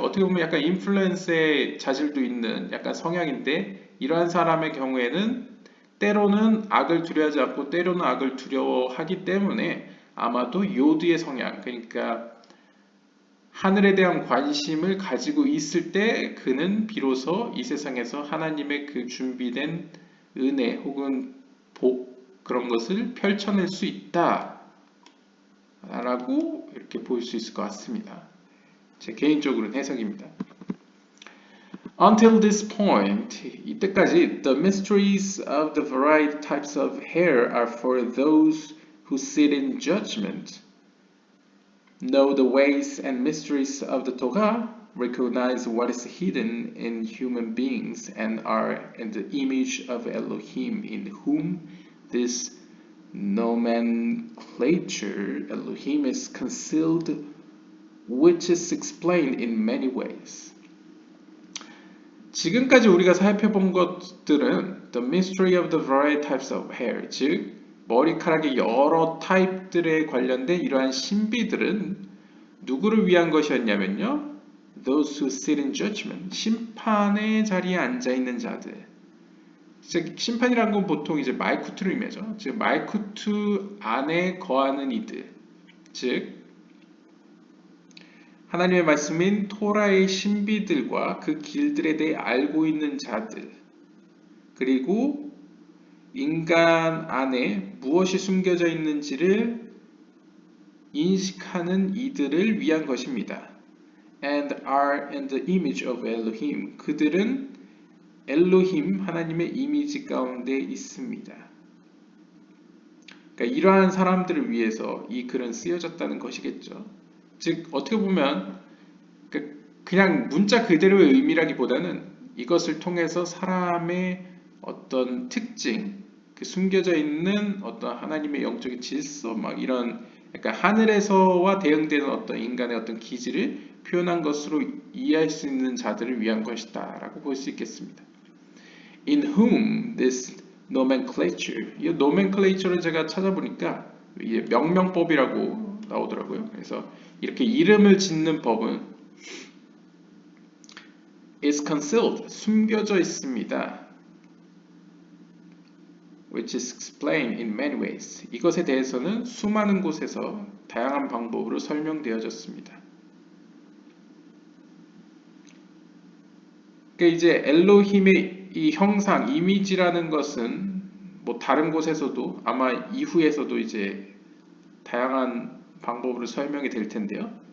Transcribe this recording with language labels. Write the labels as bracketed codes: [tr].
[ko] 어떻게 보면 약간 인플루언스의 자질도 있는 약간 성향인데 이러한 사람의 경우에는 때로는 악을 두려워하지 않고 때로는 악을 두려워하기 때문에 아마도 요드의 성향 그러니까 하늘에 대한 관심을 가지고 있을 때 그는 비로소 이 세상에서 하나님의 그 준비된 은혜 혹은 복 그런 것을 펼쳐낼 수 있다 라고 이렇게 볼 수 있을 것 같습니다. 제 개인적으로는 해석입니다. [en] Until this point, 이때까지 the mysteries of the varied types of hair are for those who sit in judgment, know the ways and mysteries of the Torah, recognize what is hidden in human beings, and are in the image of Elohim, in whom this nomenclature Elohim is concealed, which is explained in many ways. [ko] 지금까지 우리가 살펴본 것들은 the mystery of the varied types of hair, 즉 머리카락의 여러 타입들에 관련된 이러한 신비들은 누구를 위한 것이었냐면요. Those who sit in judgment, 심판의 자리에 앉아 있는 자들. 즉 심판이라는 건 보통 이제 말쿠트를 의미하죠. 즉 말쿠트 안에 거하는 이들, 즉 하나님의 말씀인 토라의 신비들과 그 길들에 대해 알고 있는 자들, 그리고 인간 안에 무엇이 숨겨져 있는지를 인식하는 이들을 위한 것입니다. [en] And are in the image of Elohim. [ko] 그들은 엘로힘 하나님의 이미지 가운데 있습니다. 그러니까 이러한 사람들을 위해서 이 글은 쓰여졌다는 것이겠죠. 즉 어떻게 보면 그냥 문자 그대로의 의미라기보다는 이것을 통해서 사람의 어떤 특징, 그 숨겨져 있는 어떤 하나님의 영적인 질서, 막 이런 약간 하늘에서와 대응되는 어떤 인간의 어떤 기질을 표현한 것으로 이해할 수 있는 자들을 위한 것이다라고 볼 수 있겠습니다. In whom this nomenclature, 이 nomenclature를 제가 찾아보니까 이게 명명법이라고 나오더라고요. 그래서 이렇게 이름을 짓는 법은 is concealed, 숨겨져 있습니다. [en] which is explained in many ways. [ko] 이것에 대해서는 수많은 곳에서 다양한 방법으로 설명되어졌습니다. 그러니까 이제 엘로힘의 이 형상, 이미지라는 것은 뭐 다른 곳에서도 아마 이후에서도 이제 다양한 방법으로 설명이 될 텐데요.